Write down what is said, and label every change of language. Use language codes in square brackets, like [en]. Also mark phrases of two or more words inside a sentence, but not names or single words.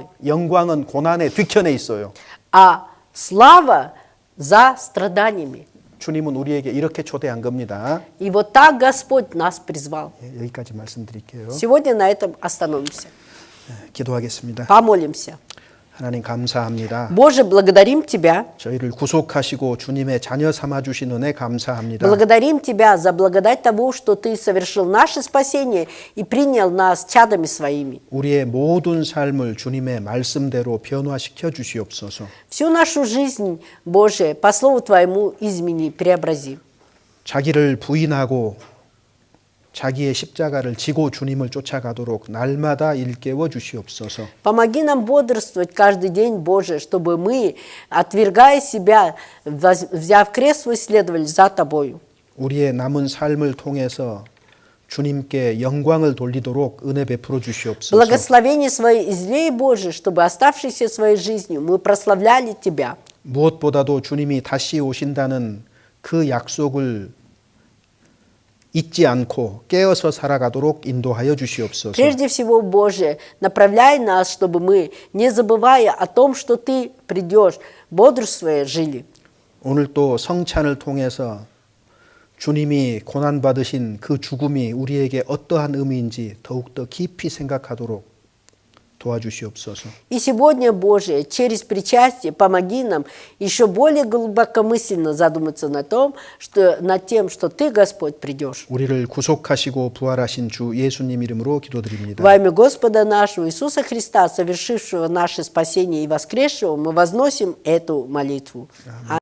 [ko] 영광은 고난의 뒤편에 있어요. [ru] а слава за страданиями. [ko] 주님은 우리에게 이렇게 초대한 겁니다. [ru] И вот так Господь нас призвал. [ko] 예, 여기까지 말씀드릴게요. [ru] Сегодня на этом остановимся. [ko] 기도하겠습니다. [ru] Помолимся. [ko] 하나님 감사합니다. [ru] Боже, благодарим Тебя. [ko] 저희를 구속하시고 주님의 자녀 삼아 주신 은혜 감사합니다. [ru] Благодарим Тебя за благодать того, что Ты совершил наше спасение и принял нас чадами Своими. [ko] 우리의 모든 삶을 주님의 말씀대로 변화시켜 주시옵소서. [ru] Всю нашу жизнь, Боже, по Слову Твоему измени, преобрази. [ko] 자기를 부인하고 자기의 십자가를 지고 주님을 쫓아가도록 날마다 일깨워 주시옵소서. [ru] Помоги нам бодрствовать каждый день, Боже, чтобы мы, отвергая себя, взяв крест свой, следовали за Тобою. [ko] 우리의 남은 삶을 통해서 주님께 영광을 돌리도록 은혜 베풀어 주시옵소서. [ru] Благословение Свое излей, Боже, чтобы оставшейся своей жизнью мы прославляли Тебя. [ko] 무엇보다도 주님이 다시 오신다는 그 약속을 잊지 않고 깨어서 살아가도록 인도하여 주시옵소서. [ru] Прежде всего, Боже, направляй нас, чтобы мы, не забывая о том, что Ты придешь, бодрствуя жили. [ko] 오늘 또 성찬을 통해서 주님이 고난받으신 그 죽음이 우리에게 어떠한 의미인지 더욱더 깊이 생각하도록 도와주시옵소서. [ru] И сегодня, Боже, через причастие помоги нам еще более глубокомысленно задуматься над тем, что Ты, Господь, придешь. [ko] 우리를 구속하시고 부활하신 주 예수님 이름으로 기도드립니다. [ru] Во имя Господа нашего Иисуса Христа, совершившего наше спасение и воскресшего, мы возносим эту молитву. Аминь.